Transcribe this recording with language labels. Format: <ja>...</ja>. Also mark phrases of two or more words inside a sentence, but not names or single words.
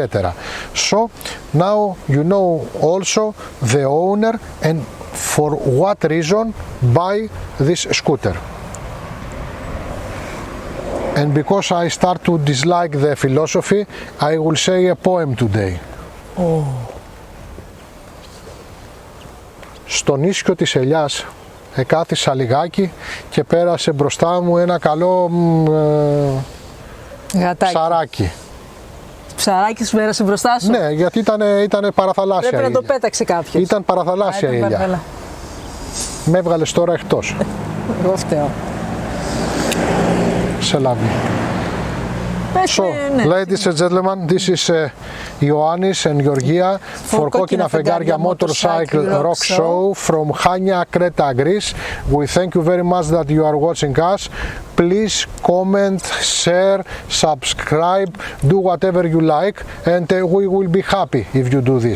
<en>So now you know also the owner and for what reason buy this scooter. And because I start to dislike the philosophy, I will say a poem today. Oh.</en> <el>Στον ίσιο της ελιάς εκάθισα λιγάκι και πέρασε μπροστά μου ένα καλό ψαράκι. Ψαράκι σου πέρασε μπροστά σου? Ναι, γιατί ήταν παραθαλάσσια. Πρέπει να το πέταξε κάποιος. Ήταν παραθαλάσσια η ελιά. Με έβγαλες τώρα εκτός. Εγώ φταίω. Σε λάβει.</el> <en>So, ladies and gentlemen, this is Ioannis and Georgia for KOKKINA FEGARIA Motorcycle Rock Show from Chania Crete, Greece. We thank you very much that you are watching us. Please comment, share, subscribe, do whatever you like, and we will be happy if you do this.</en>